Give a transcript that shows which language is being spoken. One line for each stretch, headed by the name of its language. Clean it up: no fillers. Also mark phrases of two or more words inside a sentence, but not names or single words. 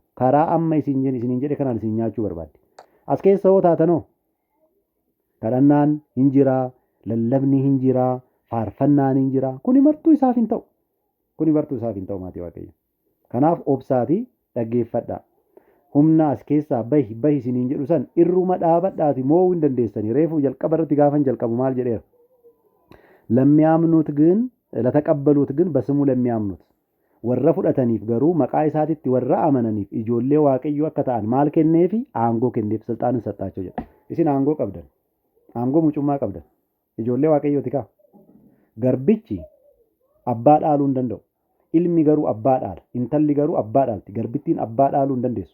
Oromo: Karaa amma isiniin jedhe kanaan isin nyaachuu barbaaddi. As keessa hoo taatanoo kadhannaan hin jiraa, lallabni hin jiraa, faarfannaan hin jiraa. Kuni martuu isaaf hin ta'u. Maatii waaqayyo. Kanaaf obsaatii dhaggeeffadhaa. Humna as keessaa bahi isiniin jedhu san irruma dhaabadhaati mo'uu hin dandeessanii. Reefuu jalqaba irratti gaafan jalqabu maal jedheera?
Amharic: ለሚያምኑት ግን ለተቀበሉት ግን በስሙ ለሚያምኑት
Oromo: warra fudhataniif garuu maqaa isaatitti warra amananiif ijoollee waaqayyoo akka ta'an maal kenneefi aangoo kenneef silxaanin saxxaachoo jedha. Isin aangoo qabdan. Aangoo mucummaa qabdan. Ijoollee waaqayyooti kaa. Garbichi abbaa dhaaluu hin danda'u. Ilmi garuu abbaa dhaala. Intalli garuu abbaa dhaalti. Garbittiin abbaa dhaaluu hin dandeessu.